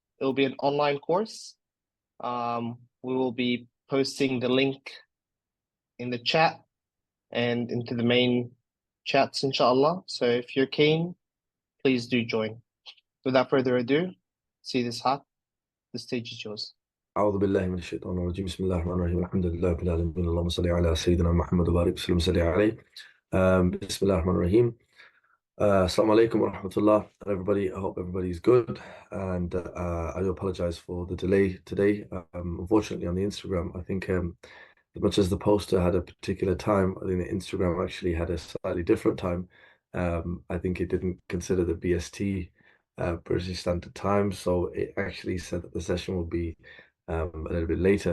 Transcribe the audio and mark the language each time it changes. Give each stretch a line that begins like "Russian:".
English: It will be an online course. We will be posting the link in the chat and into the main chats, inshallah. So if you're keen, please do join. Without further ado, see this hat. The stage is yours.
Arabic: أعوذ بالله من الشيطان الرجيم بسم الله الرحمن الرحيم الحمد لله رب العالمين اللهم صل على سيدنا محمد وبارك وسلم وصلي عليه بسم الله الرحمن الرحيم Assalamu alaikum wa rahmatullah everybody.
English: I hope everybody's good, and I do apologize for the delay today. Unfortunately on the Instagram, I think as much as the poster had a particular time, I think the Instagram actually had a slightly different time. I think it didn't consider the BST, British Standard Time, so it actually said that the session will be a little bit later.